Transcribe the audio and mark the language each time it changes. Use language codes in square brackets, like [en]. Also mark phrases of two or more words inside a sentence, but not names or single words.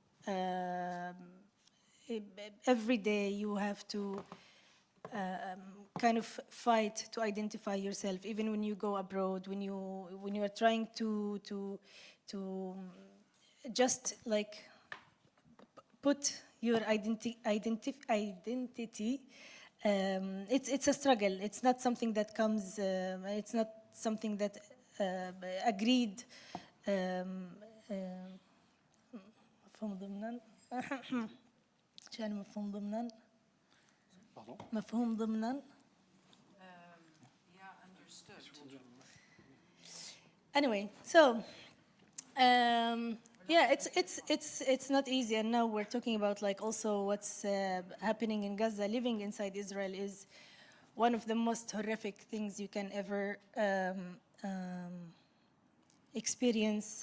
[en] every day you have to kind of fight to identify yourself, even when you go abroad, when you are trying to just like put your identity. It's a struggle. It's not something that comes. It's not something that agreed. [ar] مفهوم ضمنا. شان مفهوم ضمنا. مفهوم ضمنا. [en] Yeah, understood. Anyway, so yeah, it's not easy, and now we're talking about like also what's happening in Gaza. Living inside Israel is one of the most horrific things you can ever experience.